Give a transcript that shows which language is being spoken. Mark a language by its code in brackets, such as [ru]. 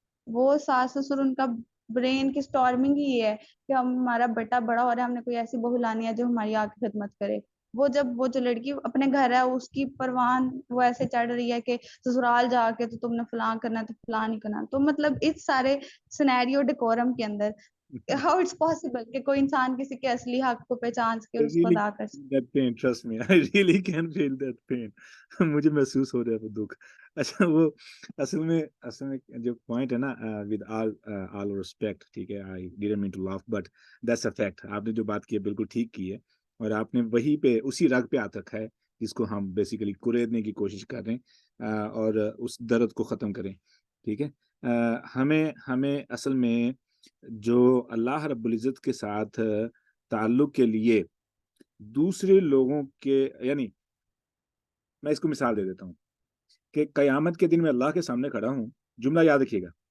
[ur] وہ ساس سسر ان کا برین کی اسٹارمنگ ہی ہے کہ ہمارا بیٹا بڑا ہو رہا ہے, ہم نے کوئی ایسی بہو لانی ہے جو ہماری آ کے خدمت کرے. وہ جو لڑکی اپنے گھر ہے اس کی پروان وہ ایسے چڑھ رہی ہے کہ سسرال جا کے تو تم نے فلاں کرنا ہے تو فلاں نہیں کرنا. تو مطلب اس سارے سینیریو ڈیکورم کے اندر [en] how it's possible [ur] کہ کوئی انسان کسی کے اصلی حق کو پہچان سکے اور اس کو ادا کر سکے. [en] That pain, trust me, I really can feel that pain. [ur] مجھے محسوس ہو رہا ہے وہ دکھ. اچھا وہ اصل میں جو پوائنٹ ہے نا, [en] with all respect, [ur] ٹھیک ہے, [en] I didn't mean to laugh but that's a fact. [ur] آپ نے جو بات کی ہے بالکل ٹھیک کی ہے, اور آپ نے وہی پہ اسی رگ پہ ہاتھ رکھا ہے جس کو ہم بیسیکلی کریدنے کی کوشش کر رہے ہیں اور اس درد کو ختم کریں, ٹھیک ہے. ہمیں اصل میں جو اللہ رب العزت کے ساتھ تعلق کے لیے دوسرے لوگوں کے, یعنی میں اس کو مثال دے دیتا ہوں کہ قیامت کے دن میں اللہ کے سامنے کھڑا ہوں, جملہ یاد رکھیے گا,